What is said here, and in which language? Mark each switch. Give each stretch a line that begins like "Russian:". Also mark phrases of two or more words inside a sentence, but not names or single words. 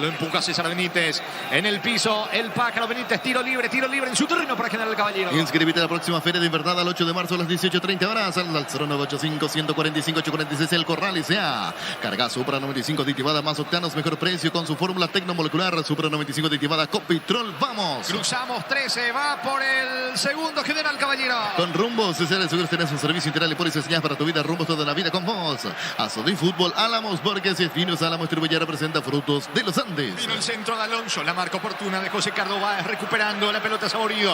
Spanish: Lo empuja César Benítez. En el piso el Pájaro Benítez. Tiro libre en su terreno para General Caballero. Inscríbete a la próxima Feria de Invernada al 8 de marzo a las 18:30 horas. Al 0985-145-846 El Corral S.A. Carga Supra 95 aditivada más octanos, mejor precio con su fórmula tecnomolecular. Supra 95 aditivada Copitrol. Vamos. Cruzamos 13. Va por el segundo General Caballero. Con Rumbos Sociales Seguros tenés un servicio integral y póliza señal para tu vida. Rumbos toda la vida con vos. Azul y Fútbol Álamos Borges y Finos Álamos Distribuye representa Frutos de los Andes. Vino el centro de Alonso. La marca oportuna de José Cardova recuperando la pelota Saborido.